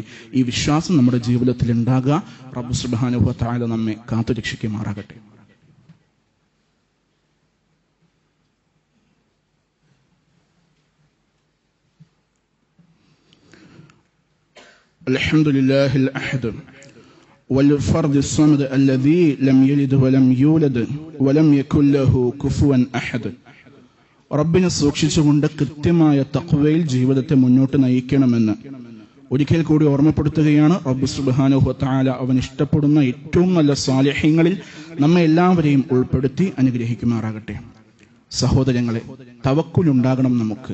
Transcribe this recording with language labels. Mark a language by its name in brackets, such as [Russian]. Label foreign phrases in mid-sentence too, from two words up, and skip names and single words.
[Malayalam] ഈ വിശ്വാസം നമ്മുടെ ജീവിതത്തിൽ ഉണ്ടാകുക. റബ്ബ് [Arabic] سبحانه وتعالى [Malayalam] നമ്മെ കാത്തുരക്ഷിക്കുമാറാകട്ടെ. [Arabic] الحمد لله الأحد والفرد الصمد الذي لم يلد ولم يولد ولم يكن له كفوا أحد. [Malayalam] റബ്ബിനെ സൂക്ഷിച്ചുകൊണ്ട് കൃത്യമായ തഖ്വയിൽ ജീവിതത്തെ മുന്നോട്ട് നയിക്കണമെന്ന് ഒരിക്കൽ കൂടി ഓർമ്മപ്പെടുത്തുകയാണ്. റബ്ബ് [Arabic] سبحانه وتعالى [Malayalam] അവൻ ഇഷ്ടപ്പെടുന്ന ഏറ്റവും നല്ല സാലിഹീങ്ങളിൽ നമ്മെ എല്ലാവരെയും ഉൾപ്പെടുത്തി അനുഗ്രഹിക്കുമാറാകട്ടെ. സഹോദരങ്ങളെ, തവക്കുലുണ്ടാകണം നമുക്ക്.